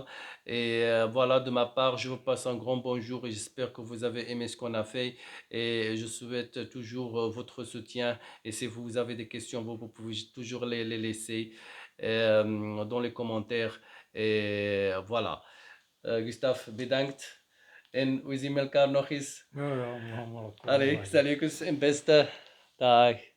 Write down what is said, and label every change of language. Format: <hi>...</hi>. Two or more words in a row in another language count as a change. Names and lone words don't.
<fr>Et voilà, de ma part, je vous passe un grand bonjour et j'espère que vous avez aimé ce qu'on a fait. Et je souhaite toujours votre soutien. Et si vous avez des questions, vous pouvez toujours les laisser dans les commentaires. Et voilà.</fr> <nl>Gustav, bedankt. En we zien elkaar nog eens. Ja, ja, we gaan wel komen. Allee, salut, kus en beste dag.</nl>